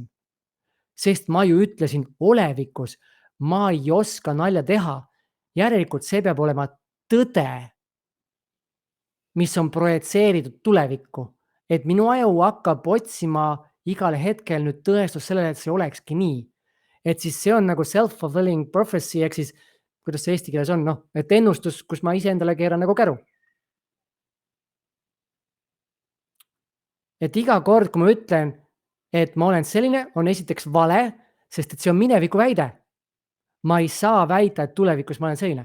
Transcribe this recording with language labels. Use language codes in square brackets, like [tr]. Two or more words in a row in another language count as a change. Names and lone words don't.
[et] Sest ma ju ütlesin olevikus, ma ei oska nalja teha. Järelikult see peab olema tõde, mis on projitseeritud tulevikku. Et minu aju hakkab otsima igal hetkel nüüd tõestus sellele, et see olekski nii. Et siis see on nagu [en] self-fulfilling prophecy, [et] ehk siis, kuidas see eesti keeles on, et ennustus, kus ma ise endale keeran nagu käru. Et iga kord, kui ma ütlen, et ma olen selline, on esiteks vale, sest et see on mineviku väide. ma ei saa väita, et tulevikus ma olen selline.